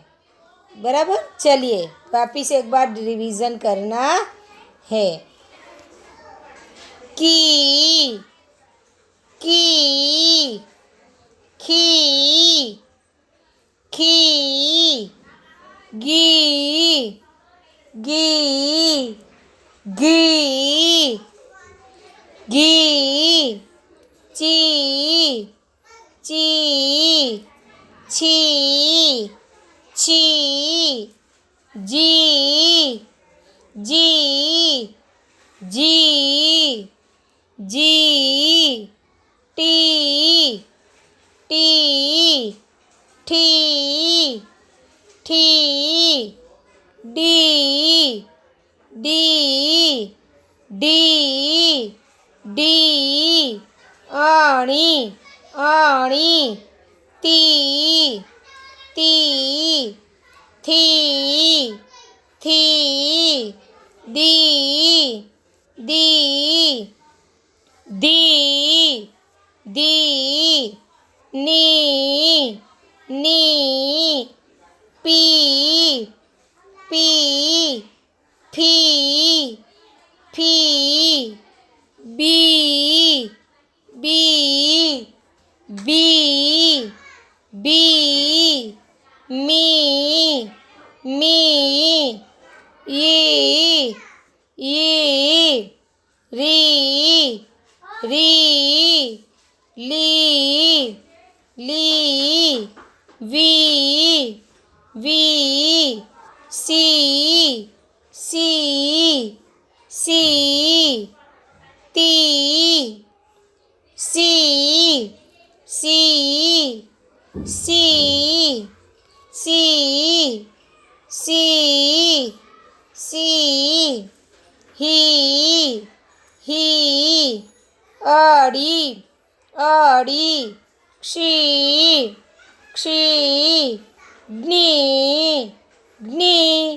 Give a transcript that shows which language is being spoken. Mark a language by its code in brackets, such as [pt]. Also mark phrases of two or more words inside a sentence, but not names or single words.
[hi] बराबर, चलिए वापिस एक बार रिवीजन करना है। की, की, खी, खी, गी, गी, गी, गी, ची, ची, छी, छी, जी, जी, जी, जी, टी, टी, ठी, ठी, डी, डी, डी, डी, अणी, अणी, ती, ती, थी, थी, दी, दी, दी, दी, नी, नी, पी, पी, फी, फी, बी, बी, बी, बी, मी, मी, ई, री, री, ली, ली, वी, वी, सी, सी, सी, ती, सी, सी, सी, सी, सी, सी, ही, अड़ी, अड़ी, क्षी, क्षी, ग्नी, ग्नी।